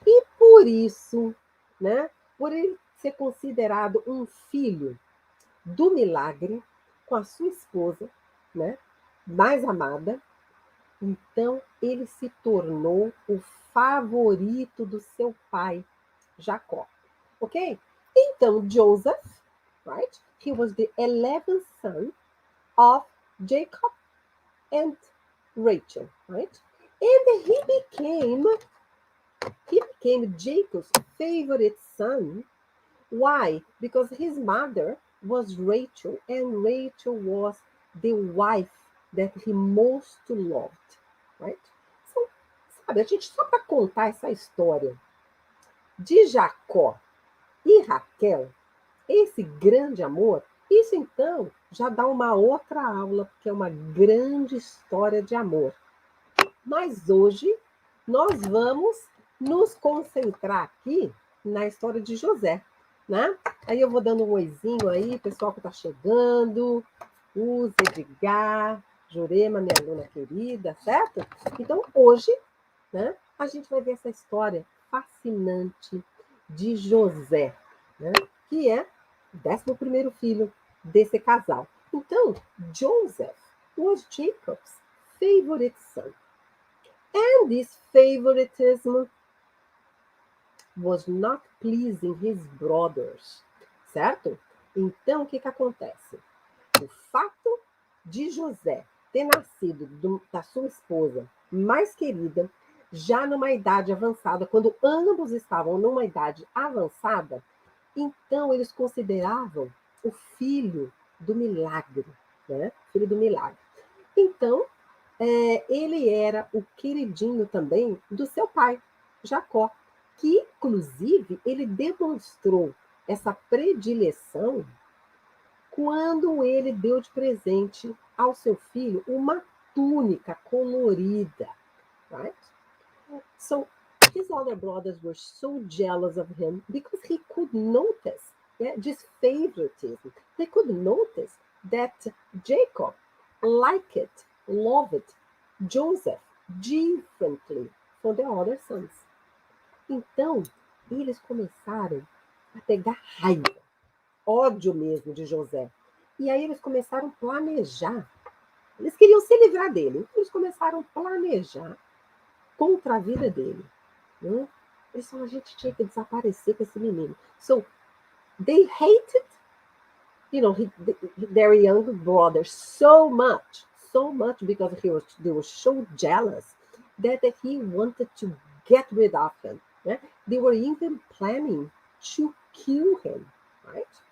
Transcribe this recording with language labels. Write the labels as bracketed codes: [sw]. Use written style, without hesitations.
[pt] E por isso, né, por ele ser considerado um filho do milagre, com a sua esposa, né, mais amada, então ele se tornou o favorito do seu pai, Jacó. Ok? Então, Joseph, [en] right? He was the 11th son of Jacob and Rachel, right? And he became Jacob's favorite son. Why? Because his mother was Rachel, and Rachel was the wife that he most loved, right? So, [pt] sabe, a gente só para contar essa história de Jacó e Raquel, esse grande amor, isso então já dá uma outra aula, porque é uma grande história de amor. Mas hoje nós vamos nos concentrar aqui na história de José, né? Aí eu vou dando um oizinho aí, pessoal que está chegando, o Edgar, Jurema, minha aluna querida, certo? Então hoje, né, a gente vai ver essa história fascinante de José, né, que é o 11º filho desse casal. Então, [en] Joseph was Jacob's favorite son. And this favoritism was not pleasing his brothers, [pt] certo? Então, o que acontece? O fato de José ter nascido da sua esposa mais querida, já numa idade avançada, quando ambos estavam numa idade avançada, então eles consideravam o filho do milagre, né? Filho do milagre. Então, ele era o queridinho também do seu pai, Jacó. que, inclusive, ele demonstrou essa predileção quando ele deu de presente ao seu filho uma túnica colorida, [en] right? So his other brothers were so jealous of him because he could notice this favoritism. They could notice that Jacob liked, loved Joseph differently from the other sons. [pt] Então, eles começaram a pegar raiva, ódio mesmo de José. E aí eles começaram a planejar. Eles queriam se livrar dele. Então eles começaram a planejar contra a vida dele. Né? Eles falaram, a gente tinha que desaparecer com esse menino. [en] So, they hated, their young brother so much because they were so jealous that he wanted to get rid of him. [pt] Né? [en] They were even planning to kill him, right?